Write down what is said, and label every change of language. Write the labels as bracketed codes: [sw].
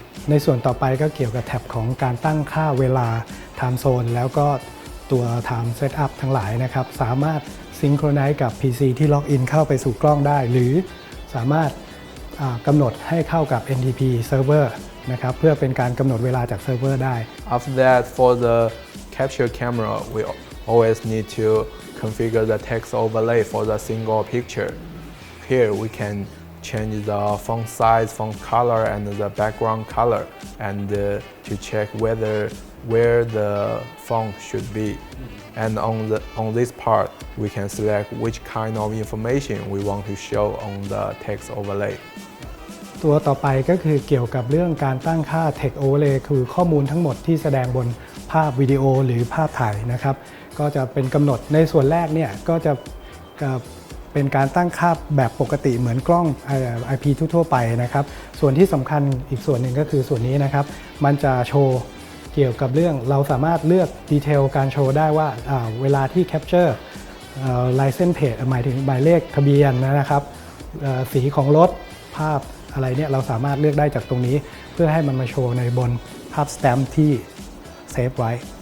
[th] ในส่วนต่อไปก็เกี่ยวกับแท็บของการตั้งค่าเวลา Time Zone แล้วก็ตัว Time Setup ทั้งหลายนะครับสามารถซิงโครไนซ์กับ PC ที่ล็อกอินเข้าไปสู่กล้องได้ หรือสามารถกำหนดให้เข้ากับ NTP Server นะครับเพื่อเป็นการกำหนดเวลาจากเซิร์ฟเวอร์ได้ [en] After that, for the capture camera, we always need to configure the text overlay for the single picture. Here we can change the font size, font color, and the background color, and to check where the font should be. And on this part, we can select which kind of information we want to show on the text overlay. [th] ตัวต่อไปก็คือเกี่ยวกับเรื่องการตั้งค่า Text Overlay คือข้อมูลทั้งหมดที่แสดงบนภาพวิดีโอหรือภาพถ่ายนะครับก็จะเป็นกำหนดในส่วนแรกเนี่ยก็จะ เป็นการตั้งค่าแบบปกติเหมือนกล้อง IP ทั่วๆไปนะครับส่วนที่สำคัญอีกส่วนหนึ่งก็คือส่วนนี้นะครับมันจะโชว์เกี่ยวกับเรื่องเราสามารถเลือกดีเทลการโชว์ได้ว่าเวลาที่ Capture License Plate หมายถึงหมายเลขทะเบียนนะครับสีของรถภาพอะไรเนี่ยเราสามารถเลือกได้จากตรงนี้เพื่อให้มันมาโชว์ในบนภาพสแตมป์ที่เซฟไว้